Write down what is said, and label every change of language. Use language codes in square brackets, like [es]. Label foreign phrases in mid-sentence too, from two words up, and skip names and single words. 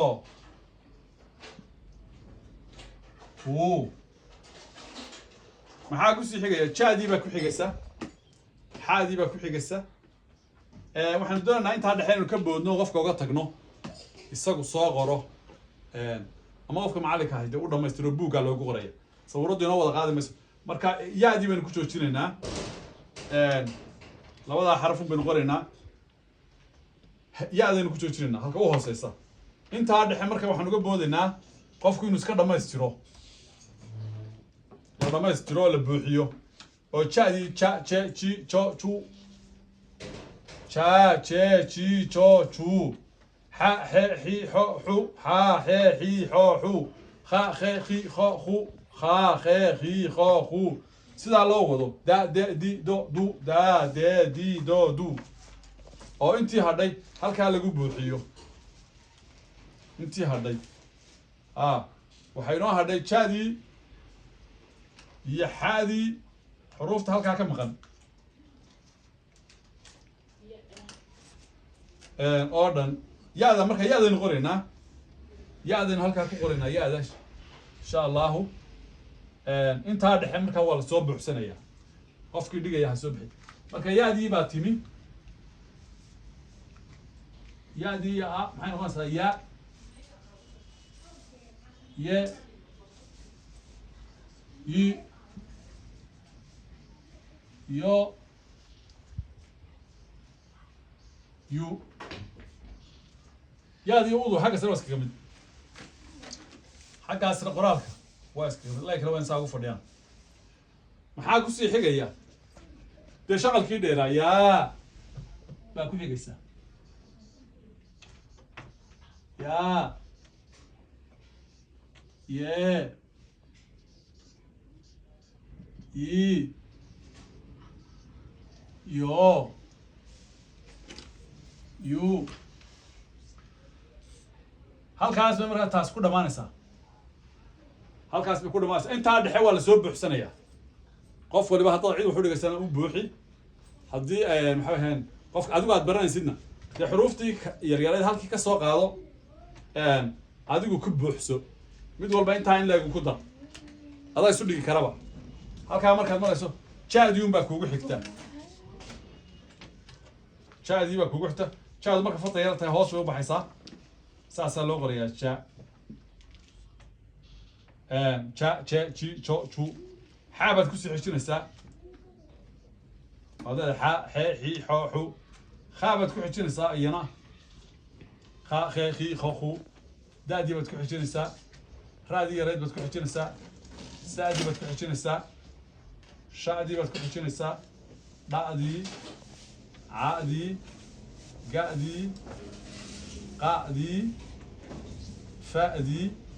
[so] maxaa ku sii xigaya jaadii baa ku xigaysa xaadii baa ku xigaysa waxaanu doonaynaa intaa dhexe inuu ka boodno qofka uga tagno isagu soo qoro ama qofka macalinka ahay dee u dhamaystiro buuggaa loogu qoraya sawirraddu inoo wada qaadi mayso marka yaadii baynu ku joojinaynaa labadaa xarafun baynu qoraynaa yaadaynu ku joojinaynaa halka u hooseysa intaa dhexe marka waxaan uga boodaynaa qofku inuu iska dhammaystiro la dhammaystiro oo la buuxiyo oo jadii ja je ji jo ju ja je ji jo ju ha he hi ho hu ha he hi ho hu ha he hi ho hu ha he hi ho hu sidaa loo wado da de di do du da de di do du oo intii hadhay halkaa lagu buuxiyo intii hadhay waxay noo hadhay jadii iyo xaadii xuruufta halkaa ka maqan oo dhan yaada marka yaadaynu qoraynaa yaadaynu halkaa ku qoraynaa yaada [ar] إن شاء الله [so] intaa dhexe markaa waa lasoo buuxsanayaa qofkii dhigaya ha soo bixi marka yaadii baa timi yaadii maxay noqonaysaa ya ye yi yo yu yaadii udu xagga sare waa iskaga mid xaggaasna qoraalka waa iskaga mid laakiin waa in saa ugu fadhiyaan maxaa kusii xigaya dee shaqalkii dheeraa yaa baa ku xigaysaa yaa ye yi yo yu halkaas bay markaa taas ku dhamaanaysaa halkaas bay ku dhamaanaysaa intaa dhexe waa lasoo buuxsanayaa qof waliba haddaad cid wax u dhigaysana u buuxi haddii maxay ahayn qof adigu aad baranaysidna dee xuruuftii yaryareed halkii ka soo qaado adigu ku buuxso mid walba intaa in leegu ku dar adaa isu dhigi karaba halkaa markaad marayso jaadii un baa kuugu xigta jaadii baa kuugu xigta jaadu marka fata yar tahay hoos bay u baxaysaa saasaa loo qorayaa ja ja je ji jo ju xaa baad kusii xijinaysaa waad leedahay xa xe xi xo xu khaa baad ku xijinaysaa iyana kha khe khi kho khu daadii baad ku xijinaysaa raadii yareed baad ku xijinaysaa saadii baad ku xijinaysaa shadii baad ku xijinaysaa dha'dii caadii ga'dii qa'dii fa'dii